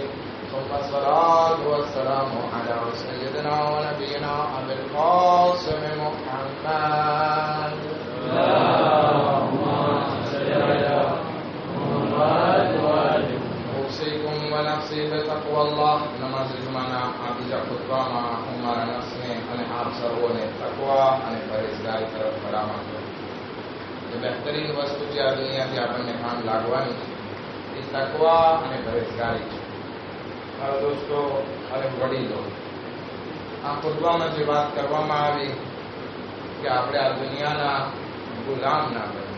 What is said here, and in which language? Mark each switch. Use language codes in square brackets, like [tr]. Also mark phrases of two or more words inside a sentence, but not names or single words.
[ar] ثم الصلاة والسلام على سيدنا ونبينا أبي القاسم محمد. اللهم صل على محمد وآل أوصيكم ونفسي بتقوى الله. [gu] નમાજ જુમાના બીજા ખુતબામાં હું મારા નફ્સને અને આપ સર્વોને તકવા અને પરેજગારી તરફ ભલામણ કરું. જે બહેતરીન વસ્તુ જે આ દુનિયાથી આપણને કામ લાગવાની છે એ તકવા અને પરેજગારી છે. મારા દોસ્તો અને વડીલો, આ ખુતબામાં જે વાત કરવામાં આવી કે આપણે આ દુનિયાના ગુલામ ના બનીએ.